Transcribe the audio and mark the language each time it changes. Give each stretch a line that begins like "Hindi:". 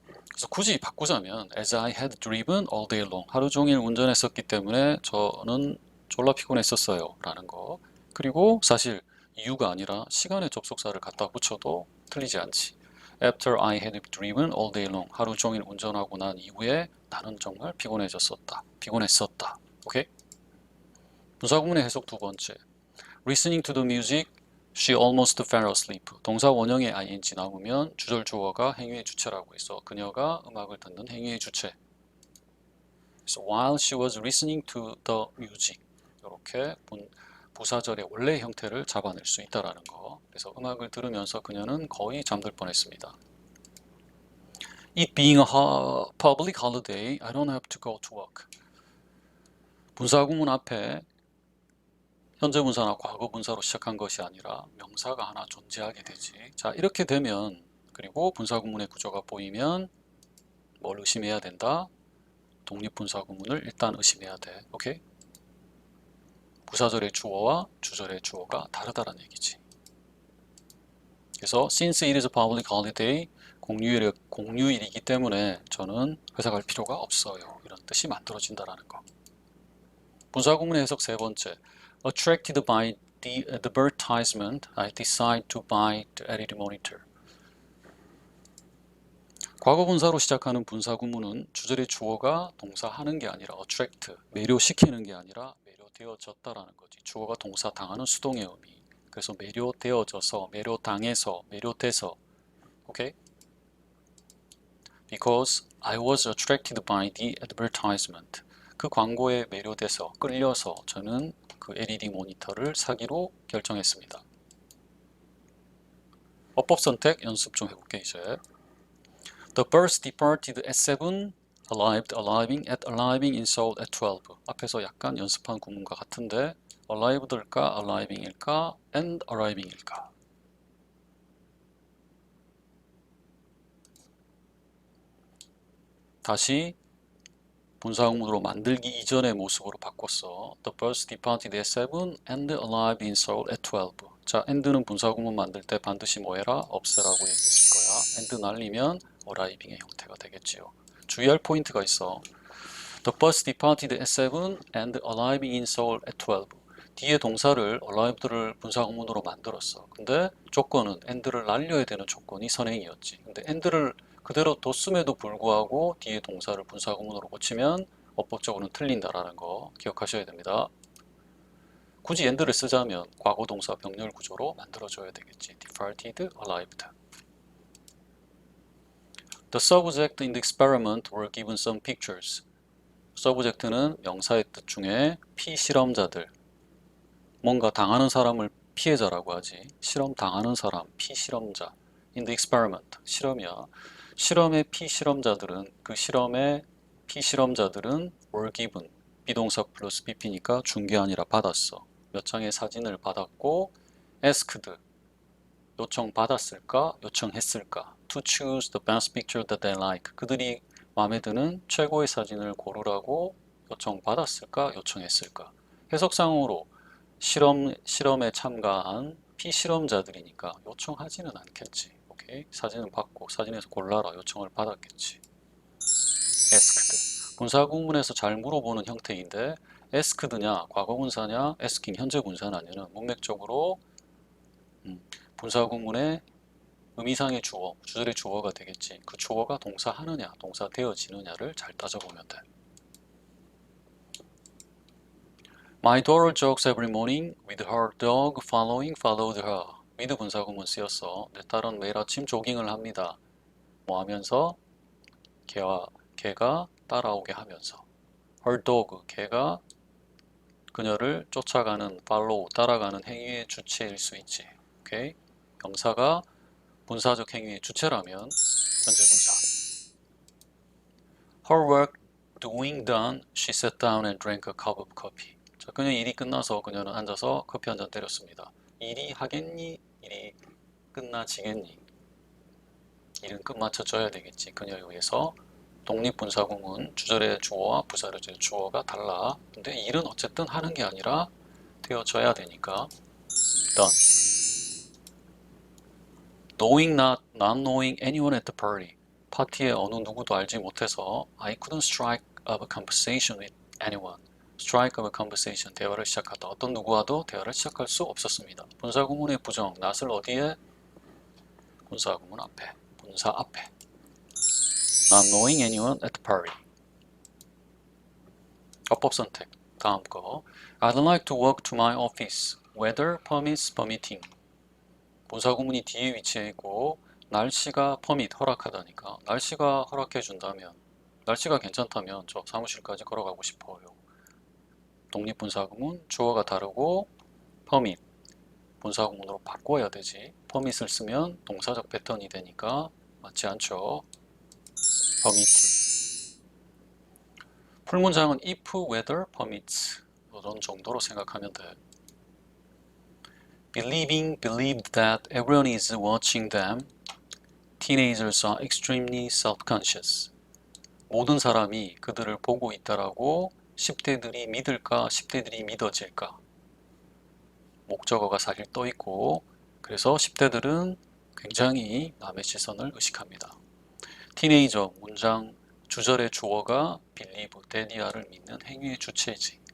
Korean: 그래서 굳이 바꾸자면
English: as I had driven all day long,
Korean: 하루 종일 운전했었기 때문에 저는 졸라 피곤했었어요 라는 거. 그리고 사실 이유가 아니라 시간의 접속사를 갖다 붙여도 틀리지 않지.
English: After I had driven all day long,
Korean: 하루 종일 운전하고 난 이후에 나는 정말 피곤했었다. 오케이? 분사구문의 해석 두 번째.
English: Listening to the music, she almost fell asleep.
Korean: 동사 원형의 ing 나오면 주절 주어가 행위의 주체라고 해서 그녀가 음악을 듣는 행위의 주체.
English: So while she was listening to the music,
Korean: 이렇게 부사절의 원래 형태를 잡아낼 수 있다라는 거. 그래서 음악을 들으면서 그녀는 거의 잠들 뻔했습니다.
English: It being a public holiday, I don't have to go to work.
Korean: 분사구문 앞에 현재 분사나 과거 분사로 시작한 것이 아니라 명사가 하나 존재하게 되지. 자, 이렇게 되면 그리고 분사구문의 구조가 보이면 뭘 의심해야 된다? 독립분사구문을 일단 의심해야 돼. 오케이? 부사절의 주어와 주절의 주어가 다르다는 얘기지. 그래서
English: since it is a public holiday,
Korean: 공휴일이기 때문에 저는 회사 갈 필요가 없어요. 이런 뜻이 만들어진다는 거. 분사구문의 해석 세 번째.
English: Attracted by the advertisement, I decide to buy the LED monitor.
Korean: 과거 분사로 시작하는 분사구문은 주절의 주어가 동사하는 게 아니라 attract, 매료시키는 게 아니라 매료되어졌다라는 거지. 주어가 동사 당하는 수동의 의미. 그래서 매료되어져서, 매료당해서, 매료돼서. 오케이?
English: Because I was attracted by the advertisement.
Korean: 그 광고에 매료돼서, 끌려서 저는 그 LED 모니터를 사기로 결정했습니다. 어법 선택 연습 좀 해볼게 이제.
English: The bus departed at 7, arriving in Seoul at 12.
Korean: 앞에서 약간 연습한 구문과 같은데 arrived일까, arriving일까, and arriving일까? 다시 분사구문으로 만들기 이전의 모습으로 바꿨어.
English: The bus departed at 7 and arrived in Seoul at 12.
Korean: 자, and는 분사구문 만들 때 반드시 뭐 해라? 없애라고 얘기했을 거야. and 날리면 arriving의 형태가 되겠지요. 주의할 포인트가 있어.
English: The bus departed at 7 and arriving in Seoul at 12.
Korean: 뒤에 동사를 arrived를 분사구문으로 만들었어. 근데 조건은 and를 날려야 되는 조건이 선행이었지. 근데 and를 그대로 뒀음에도 불구하고 뒤에 동사를 분사구문으로 고치면 어법적으로는 틀린다라는 거 기억하셔야 됩니다. 굳이 and를 쓰자면 과거 동사 병렬 구조로 만들어줘야 되겠지.
English: departed, arrived. The subject in the experiment were given some pictures.
Korean: 서브젝트는 명사의 뜻 중에 피실험자들, 뭔가 당하는 사람을 피해자라고 하지. 실험 당하는 사람, 피실험자.
English: In the experiment, 실험이야.
Korean: 실험의 피실험자들은, 그 실험의 피실험자들은 were given, 비동사 플러스 BP니까 준 게 아니라 받았어. 몇 장의 사진을 받았고 asked, 요청받았을까, 요청했을까.
English: To choose the best picture that they like.
Korean: 그들이 마음에 드는 최고의 사진을 고르라고 요청받았을까, 요청했을까. 해석상으로 실험에 참가한 피실험자들이니까 요청하지는 않겠지. 오케이? 사진을 받고 사진에서 골라라 요청을 받았겠지.
English: asked.
Korean: 분사구문에서 잘 물어보는 형태인데 asked냐, 과거분사냐, asking, 현재분사냐는 문맥적으로 분사구문의 의미상의 주어, 주절의 주어가 되겠지. 그 주어가 동사 하느냐, 동사 되어지느냐를 잘 따져보면 돼.
English: My daughter jogs every morning with her dog followed her.
Korean: with 분사구문 쓰였어. 내 딸은 매일 아침 조깅을 합니다. 뭐 하면서? 걔가 따라오게 하면서. Her dog, 걔가 그녀를 쫓아가는 follow, 따라가는 행위의 주체일 수 있지. 오케이? 명사가 분사적 행위의 주체라면 현재 분사.
English: Her work done, she sat down and drank a cup of coffee.
Korean: 자, 그녀의 일이 끝나서 그녀는 앉아서 커피 한 잔 때렸습니다. 일이 하겠니? 일이 끝나지겠니? 일은 끝마쳐져야 되겠지. 그녀에 의해서. 독립분사구문, 주절의 주어와 부사절의 주어가 달라. 근데 일은 어쨌든 하는 게 아니라 되어져야 되니까 done.
English: not knowing anyone at the party.
Korean: 파티에 어느 누구도 알지 못해서
English: I couldn't strike up a conversation with anyone.
Korean: strike up a conversation, 대화를 시작하다. 어떤 누구와도 대화를 시작할 수 없었습니다. 분사구문의 부정, not을 어디에? 분사구문 앞에, 분사 앞에.
English: Not knowing anyone at the party.
Korean: 어법 선택, 다음 거.
English: I'd like to walk to my office. Weather permitting.
Korean: 분사구문이 뒤에 위치해 있고 날씨가 허락하다니까. 날씨가 허락해 준다면, 날씨가 괜찮다면 저 사무실까지 걸어가고 싶어요. 독립분사구문 주어가 다르고 permit 분사구문으로 바꿔야 되지. permit을 쓰면 동사적 패턴이 되니까 맞지 않죠. permitting. 풀문장은
English: if weather permits
Korean: 이런 정도로 생각하면 돼.
English: believed that everyone is watching them. Teenagers are extremely self-conscious.
Korean: 모든 사람이 그들을 보고 있다라고 10대들이 믿을까, 10대들이 믿어질까? 목적어가 사실 떠 있고, 그래서 10대들은 굉장히 남의 시선을 의식합니다. 티네이저 문장 주절의 주어가 believe, 데디아를 믿는 행위의 주체이지.